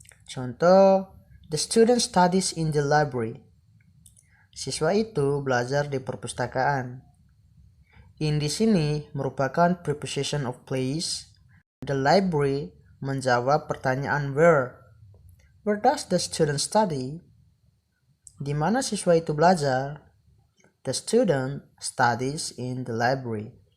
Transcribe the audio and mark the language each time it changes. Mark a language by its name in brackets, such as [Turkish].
[Indonesian] Contoh, [English] the student studies in the library. [Indonesian] Siswa itu belajar di perpustakaan. In di sini merupakan preposition of place. The library menjawab pertanyaan where. [English] Where does the student study? [Indonesian] Di mana siswa itu belajar? [English] The student studies in the library.